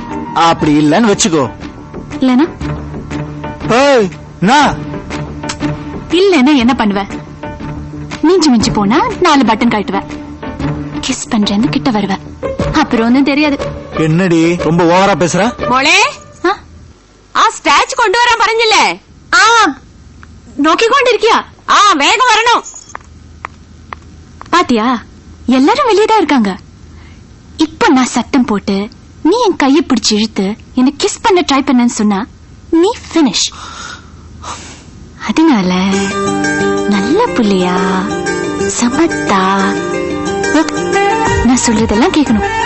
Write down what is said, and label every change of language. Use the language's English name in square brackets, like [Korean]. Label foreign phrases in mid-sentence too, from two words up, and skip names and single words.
[Tamil] அப்படி இல்லன்னு வச்சுக்கோ. இல்லனா இல்லன்னா என்ன பண்ணுவ? மிஞ்சி மிஞ்சி போனா 4 பட்டன் கட்டுவேன், கிஸ் பண்றேன்னு கிட்ட வருவேன், அப்புறம் ஒன்னும் தெரியாது. என்னடி ரொம்ப ஓவரா பேசுற? [Malayalam] മോളെ ആ സ്റ്റാച്ച് കൊണ്ടുവരാൻ പറഞ്ഞില്ലേ? ആ നോക്കിക്കൊണ്ടിരിക്കുക. ആ വേഗം വരണം. [Tamil] பாத்தியா, எல்லாரும் வெளியேதான் இருக்காங்க. இப்ப நான் சத்தம் போட்டு நீ என் கையை பிடிச்சு இழுத்து என்ன கிஸ் பண்ண ட்ரை பண்ணன்னு சொன்னா நீ பினிஷ். அதனால நல்ல புள்ளியா சமத்தா நான் சொல்றதெல்லாம் கேட்கணும்.